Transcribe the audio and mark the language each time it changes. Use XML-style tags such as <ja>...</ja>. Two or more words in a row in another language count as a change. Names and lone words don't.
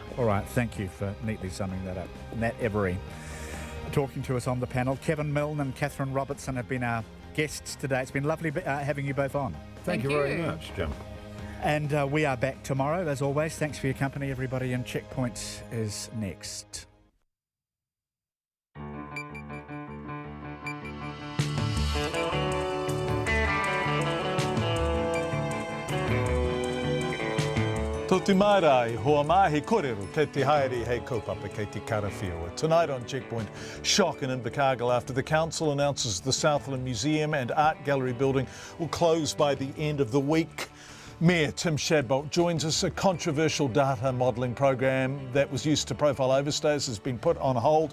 <en>All right, thank you for neatly summing that up. Nat Every talking to us on the panel. Kevin Milne and Catherine Robertson have been our guests today. It's been lovely having you both on. Thank you very much, Jim. And we are back tomorrow, as always. Thanks for your company, everybody, and Checkpoint is next.</en> <mi>Tō te mairai, hoa mahi kōrero, kei te haere hei kaupapa kei te karawhiua.</mi> <en>Tonight on Checkpoint, shock in Invercargill after the council announces the Southland Museum and Art Gallery building will close by the end of the week. Mayor Tim Shadbolt joins us. A controversial data modelling program that was used to profile overstays has been put on hold.</en>